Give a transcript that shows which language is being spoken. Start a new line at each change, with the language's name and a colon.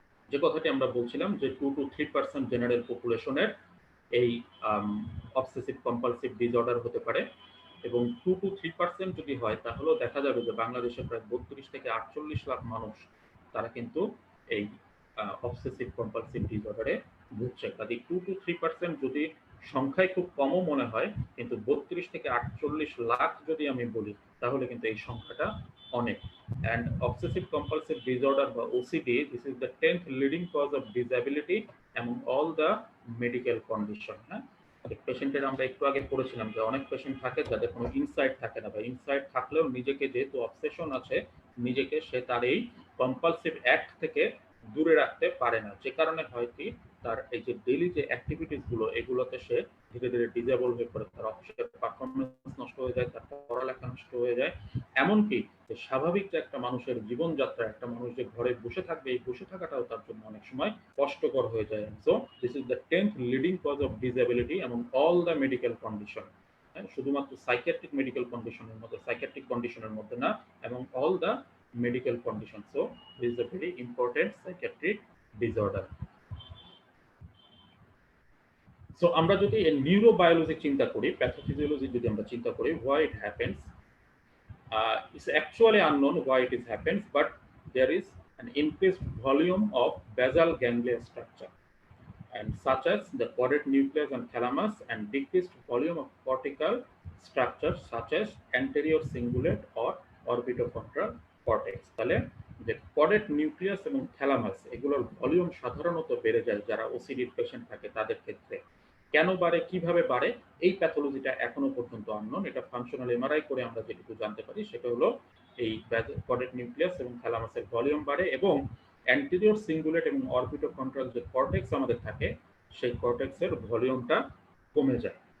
Bangla: যে কথাটি আমরা বলছিলাম যে 2 to 3% জেনারেল পপুলেশনের এই অবসেসিভ কম্পালসিভ ডিসঅর্ডার হতে পারে, এবং 2 to 3% যদি হয় তাহলেও দেখা যাবে যে বাংলাদেশে প্রায় 32 থেকে 48 লাখ মানুষ তারা কিন্তু এই অবসেসিভ কম্পালসিভ ডিসঅর্ডারে ভুগছে। কাজে 2 to 3% যদি সংখ্যায় খুব কমও মনে হয়, কিন্তু 32 থেকে 48 লাখ যদি আমি বলি তাহলে কিন্তু এই সংখ্যাটা অনেক।
English: And obsessive compulsive disorder বা OCD, this is the 10th leading cause of disability among all the medical condition।
Bangla: হ্যাঁ, পেশেন্টের আমরা একটু আগে পড়েছিলাম যে অনেক পেশেন্ট থাকে যাদের কোনো ইনসাইট থাকে না, বা ইনসাইট থাকলেও নিজেকে যেহেতু অবসেশন আছে, নিজেকে সে তার এই কম্পালসিভ অ্যাক্ট থেকে দূরে রাখতে পারে না, যে কারণে হয় কি তার এই যে ডেইলি যে অ্যাক্টিভিটিস গুলো এগুলোতে সে ধীরে ধীরে ডিজেবল হয়ে পড়ে, তার অফিসের পারফরমেন্স নষ্ট হয়ে যায়, তার পড়ালেখা নষ্ট হয়ে যায়। এমনকি স্বাভাবিক যে একটা মানুষের জীবনযাত্রা, একটা মানুষ যে ঘরে বসে থাকবে, এই বসে থাকাটাও তার জন্য অনেক সময় কষ্টকর হয়ে যায়।
English: So this is the 10th leading cause of disability এবং all the medical condition.
Bangla: শুধুমাত্র সাইকিয়াট্রিক মেডিকেল কন্ডিশনের মধ্যে, সাইকিয়াট্রিক কন্ডিশনের মধ্যে না, এবং
English: All the medical condition. So this is a very important psychiatric disorder.
Bangla: So আমরা যদি নিউরোবায়োলজি চিন্তা করি,
English: Pathophysiology যদি আমরা চিন্তা করি, why it happens, it's actually unknown why it is happens, but there is an increased volume of basal ganglia structure, and such as the caudate nucleus and thalamus, and decreased volume of cortical structures such as anterior cingulate or orbitofrontal cortex।
Bangla: তাহলে যে caudate nucleus এবং thalamus এগুলোর volume সাধারণত বেড়ে যায় যারা ওসিডির patient থাকে তাদের ক্ষেত্রে। কেন বাড়ে, কিভাবে বাড়ে, এই প্যাথোলজিটা এখনো পর্যন্ত আননোন। এটা ফাংশনাল এমআরআই করে আমরা যেটুকু জানতে পারি সেটা হলো এই caudate nucleus এবং thalamusের ভলিউম বাড়ে, এবং অ্যান্টেরিয়র সিঙ্গুলেট এবং অরবিটোফ্রন্টাল যে কর্টেক্স আমাদের থাকে সেই কর্টেক্সের ভলিউমটা কমে যায়।